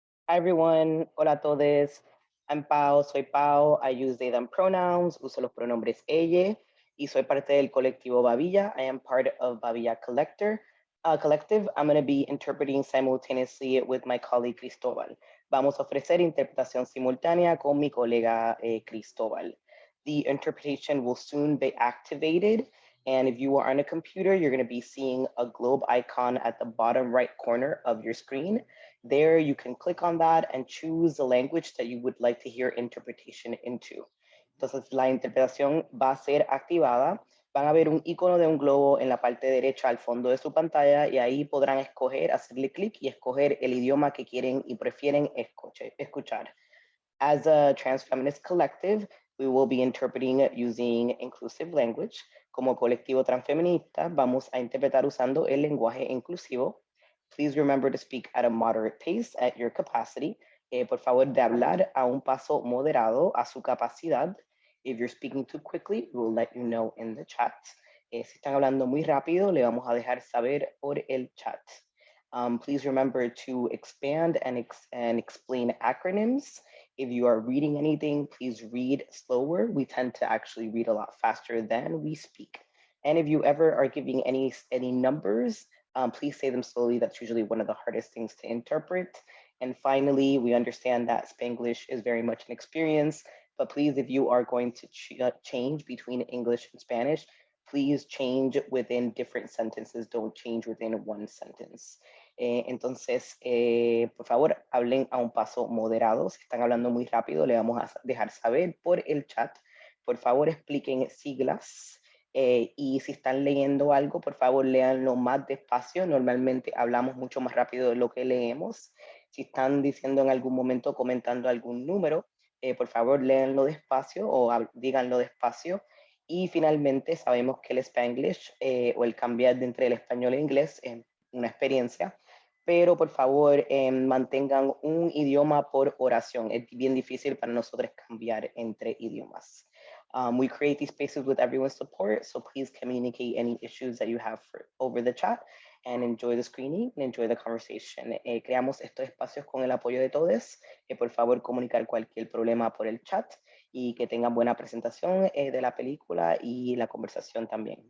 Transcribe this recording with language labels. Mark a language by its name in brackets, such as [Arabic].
[English] Hi everyone, [Spanish] hola a todos. [English] I'm Pau, [Spanish] soy Pau. [English] I use they, them pronouns, [Spanish] uso los pronombres ella, y soy parte del colectivo Babilla. [English] I am part of Babilla Collective. I'm going to be interpreting simultaneously with my colleague Cristóbal. [Spanish] Vamos a ofrecer interpretación simultánea con mi colega Cristóbal. [English] The interpretation will soon be activated. And if you are on a computer, you're going to be seeing a globe icon at the bottom right corner of your screen. There you can click on that and choose the language that you would like to hear interpretation into. [Spanish] Entonces la interpretación va a ser activada. Van a ver un icono de un globo en la parte derecha al fondo de su pantalla y ahí podrán escoger, hacerle clic y escoger el idioma que quieren y prefieren escuchar. [English] As a trans feminist collective, we will be interpreting using inclusive language. [Spanish] Como colectivo transfeminista, vamos a interpretar usando el lenguaje inclusivo. [English] Please remember to speak at a moderate pace at your capacity. [Spanish] Por favor, de hablar a un paso moderado a su capacidad. [English] If you're speaking too quickly, we will let you know in the chat. [Spanish] Si están hablando muy rápido, le vamos a dejar saber por el chat. [English] Please remember to expand and explain acronyms. If you are reading anything, please read slower. We tend to actually read a lot faster than we speak. And if you ever are giving any numbers, please say them slowly. That's usually one of the hardest things to interpret. And finally, we understand that Spanglish is very much an experience, but please, if you are going to change between English and Spanish, please change within different sentences. Don't change within one sentence. [Spanish] Entonces, por favor, hablen a un paso moderado. Si están hablando muy rápido, le vamos a dejar saber por el chat. Por favor, expliquen siglas. Y si están leyendo algo, por favor, léanlo más despacio. Normalmente hablamos mucho más rápido de lo que leemos. Si están diciendo en algún momento, comentando algún número, por favor, léanlo despacio o díganlo despacio. Y finalmente, sabemos que el Spanglish o el cambiar de entre el español e inglés es una experiencia, pero por favor mantengan un idioma por oración. Es bien difícil para nosotros cambiar entre idiomas. [English] We create these spaces with everyone's support, so please communicate any issues that you have over the chat and enjoy the screening and enjoy the conversation. [Spanish] Creamos estos espacios con el apoyo de todos. Por favor, comunicar cualquier problema por el chat y que tengan buena presentación de la película y la conversación también.